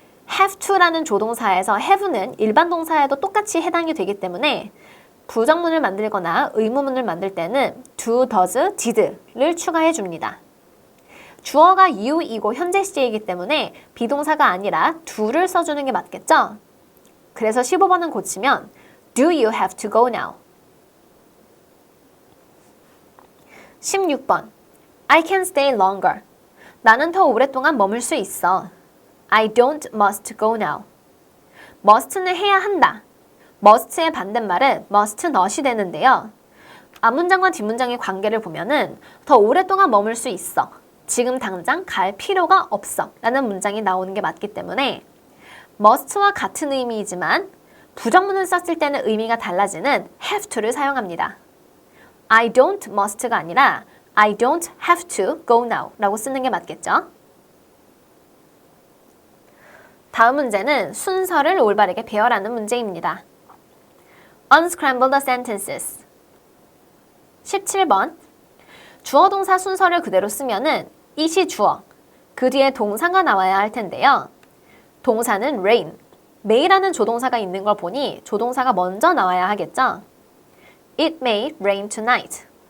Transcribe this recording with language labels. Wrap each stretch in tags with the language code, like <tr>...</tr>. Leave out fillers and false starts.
<ko>have to라는 조동사에서 have는 일반 동사에도 똑같이 해당이 되기 때문에 부정문을 만들거나 의문문을 만들 때는 do, does, did를 추가해 줍니다. 주어가 you이고 현재 시제이기 때문에 비동사가 아니라 do를 써주는 게 맞겠죠? 그래서 15번은 고치면</ko> <en>Do you have to go now? 16번 I can stay longer.</en> <ko>나는 더 오랫동안 머물 수 있어.</ko> <en>I don't must go now. must는</en> <ko>해야 한다. must의 반대말은 must not이 되는데요. 앞문장과 뒷문장의 관계를 보면은 더 오랫동안 머물 수 있어. 지금 당장 갈 필요가 없어. 라는 문장이 나오는 게 맞기 때문에 must와 같은 의미이지만 부정문을 썼을 때는 의미가 달라지는 have to를 사용합니다.</ko> <en>I don't must가</en> <ko>아니라</ko> <en>I don't have to go now</en> <ko>라고 쓰는 게 맞겠죠? 다음 문제는 순서를 올바르게 배열하는 문제입니다.</ko> <en>Unscramble the sentences.</en> <ko>17번 주어 동사 순서를 그대로 쓰면은 it이 주어, 그 뒤에 동사가 나와야 할 텐데요. 동사는 rain, may라는 조동사가 있는 걸 보니 조동사가 먼저 나와야 하겠죠?</ko> <en>It may rain tonight.</en>